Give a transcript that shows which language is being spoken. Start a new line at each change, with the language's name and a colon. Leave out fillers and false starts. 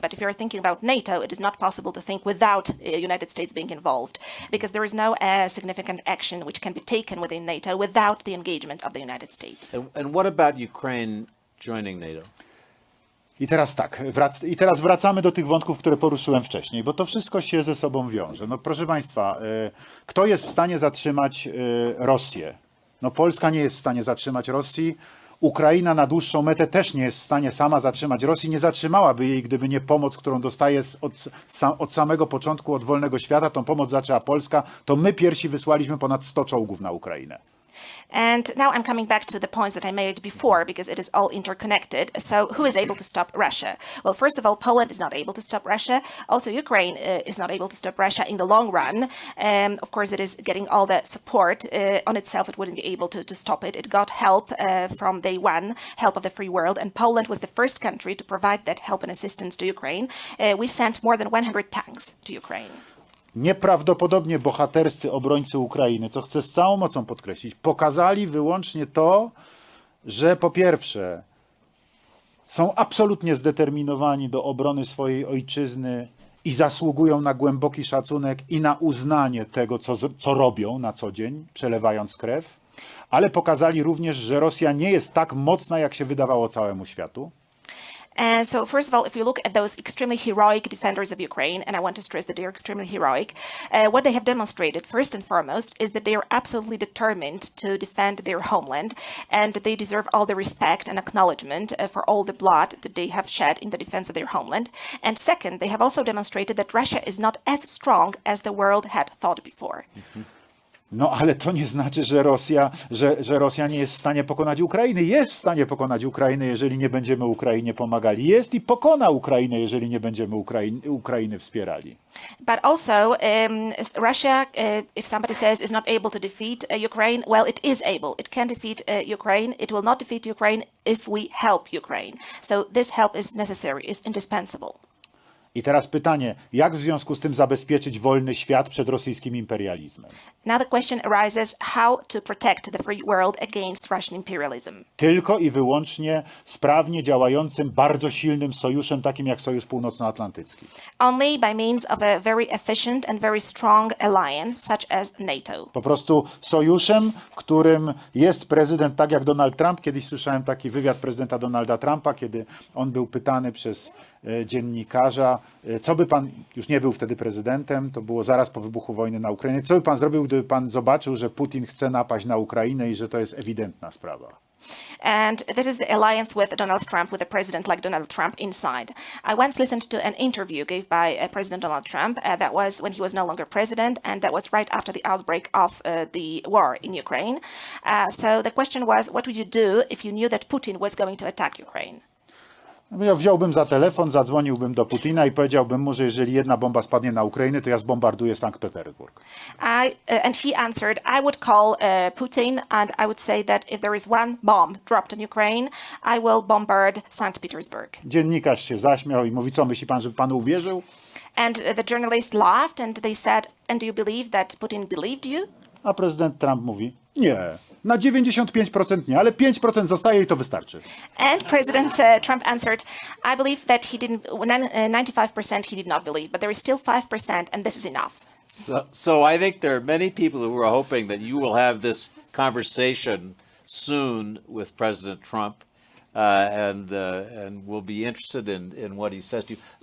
English: But if you're thinking about NATO, it is not possible to think without United States being involved, because there is no significant action which can be taken within NATO without the engagement of the United States. And what about Ukraine joining NATO?
Polish: I teraz tak, teraz wracamy do tych wątków, które poruszyłem wcześniej, bo to wszystko się ze sobą wiąże. No proszę Państwa, kto jest w stanie zatrzymać Rosję? No Polska nie jest w stanie zatrzymać Rosji. Ukraina na dłuższą metę też nie jest w stanie sama zatrzymać Rosji. Nie zatrzymałaby jej, gdyby nie pomoc, którą dostaje od samego początku od wolnego świata. Tą pomoc zaczęła Polska. To my pierwsi wysłaliśmy ponad 100 czołgów na Ukrainę.
English: And now I'm coming back to the points that I made before, because it is all interconnected. So who is able to stop Russia? Well, first of all, Poland is not able to stop Russia. Also, Ukraine is not able to stop Russia in the long run. Of course, it is getting all the support. On itself, it wouldn't be able to stop it. It got help from day one, help of the free world. And Poland was the first country to provide that help and assistance to Ukraine. We sent more than 100 tanks to Ukraine.
Polish: Nieprawdopodobnie bohaterscy obrońcy Ukrainy, co chcę z całą mocą podkreślić, pokazali wyłącznie to, że po pierwsze są absolutnie zdeterminowani do obrony swojej ojczyzny i zasługują na głęboki szacunek i na uznanie tego, co robią na co dzień, przelewając krew, ale pokazali również, że Rosja nie jest tak mocna, jak się wydawało całemu światu.
English: And so, first of all, if you look at those extremely heroic defenders of Ukraine, and I want to stress that they are extremely heroic, what they have demonstrated, first and foremost, is that they are absolutely determined to defend their homeland, and they deserve all the respect and acknowledgement for all the blood that they have shed in the defense of their homeland. And second, they have also demonstrated that Russia is not as strong as the world had thought before.
Polish: No ale to nie znaczy, że Rosja nie jest w stanie pokonać Ukrainy. Jest w stanie pokonać Ukrainę, jeżeli nie będziemy Ukrainie pomagali. Jest i pokona Ukrainę, jeżeli nie będziemy Ukrainy wspierali.
English: But also, Russia, if somebody says is not able to defeat Ukraine, well, it is able. It can defeat Ukraine. It will not defeat Ukraine if we help Ukraine. So this help is necessary, is indispensable.
Polish: I teraz pytanie, jak w związku z tym zabezpieczyć wolny świat przed rosyjskim imperializmem?
English: Now the question arises how to protect the free world against Russian imperialism.
Polish: Tylko i wyłącznie sprawnie działającym, bardzo silnym sojuszem, takim jak Sojusz Północnoatlantycki.
English: Only by means of a very efficient and very strong alliance such as NATO.
Polish: Po prostu sojuszem, w którym jest prezydent, tak jak Donald Trump. Kiedyś słyszałem taki wywiad prezydenta Donalda Trumpa, kiedy on był pytany przez dziennikarza, co by pan, już nie był wtedy prezydentem, to było zaraz po wybuchu wojny na Ukrainie, co by pan zrobił, gdyby pan zobaczył, że Putin chce napaść na Ukrainę i że to jest ewidentna sprawa?
English: And this is the alliance with Donald Trump, with a president like Donald Trump inside. I once listened to an interview gave by President Donald Trump. That was when he was no longer president, and that was right after the outbreak of the war in Ukraine. So the question was, what would you do if you knew that Putin was going to attack Ukraine?
Polish: Ja wziąłbym za telefon, zadzwoniłbym do Putina i powiedziałbym mu, że jeżeli jedna bomba spadnie na Ukrainę, to ja zbombarduję Sankt Petersburg.
English: And he answered, I would call Putin and I would say that if there is one bomb dropped on Ukraine, I will bombard St. Petersburg.
Polish: Dziennikarz się zaśmiał i mówi, co myśli pan, żeby panu uwierzył?
English: And the journalist laughed and they said, and do you believe that Putin believed you?
Polish: A prezydent Trump mówi, nie, na 95% nie, ale 5% zostaje i to wystarczy.
English: And President Trump answered, I believe that he didn't, 95% he did not believe, but there is still 5% and this is enough. So I think there are many people who are hoping that you will have this conversation soon with President Trump, and will be interested in what he says to you.